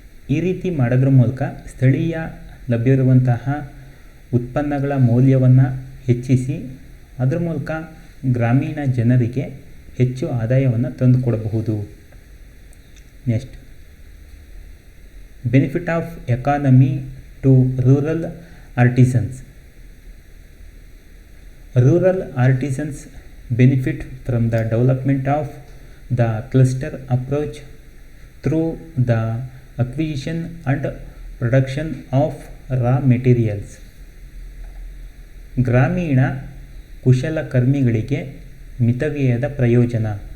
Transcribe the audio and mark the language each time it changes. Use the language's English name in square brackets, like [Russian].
[Kannada] ಈ ರೀತಿ ಮಾಡೋದ್ರ ಮೂಲಕ ಸ್ಥಳೀಯ ಲಭ್ಯವಿರುವಂತಹ ಉತ್ಪನ್ನಗಳ ಮೌಲ್ಯವನ್ನು ಹೆಚ್ಚಿಸಿ ಅದರ ಮೂಲಕ ಗ್ರಾಮೀಣ ಜನರಿಗೆ ಹೆಚ್ಚು ಆದಾಯವನ್ನು ತಂದುಕೊಡಬಹುದು. [English] Next, benefit of economy to rural artisans. Rural artisans benefit from the development of the cluster approach through the acquisition and production of raw materials. [Kannada] ಗ್ರಾಮೀಣ ಕುಶಲಕರ್ಮಿಗಳಿಗೆ ಮಿತವ್ಯಯದ ಪ್ರಯೋಜನ.